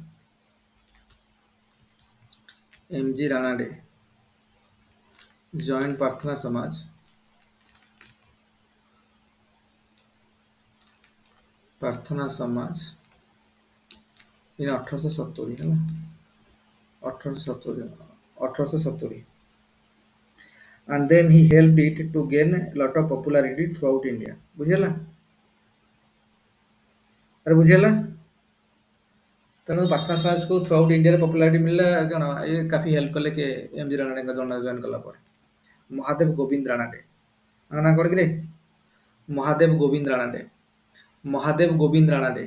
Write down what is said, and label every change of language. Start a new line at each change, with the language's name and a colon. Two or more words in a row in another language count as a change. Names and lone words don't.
English: ଏମଜି ରାଣାଡେ ଜଏଣ୍ଟ ପ୍ରାର୍ଥନା ସମାଜ in 1870 ହେଲା, 1870 and then he helped it to gain a lot of popularity throughout India ବୁଝିଲା।
Odia: ଆରେ ବୁଝିଲା, ତେଣୁ ପ୍ରାର୍ଥନା ସମାଜକୁ ଥ୍ରୁ ଆଉଟ୍ ଇଣ୍ଡିଆରେ ପପୁଲାରିଟି ମିଳିଲା କ'ଣ, ଏ କାଫି ହେଲ୍ପ କଲେ କିଏ ଏମଜି ରାଣାଡେଙ୍କ ଜଏନ୍ କଲା ପରେ। ମହାଦେବ ଗୋବିନ୍ଦ ରାଣାଡେ, ତାଙ୍କ ନାଁ କ'ଣ କିରେ? ମହାଦେବ ଗୋବିନ୍ଦ ରାଣାଡେ, ମହାଦେବ ଗୋବିନ୍ଦ ରାଣାଡେ।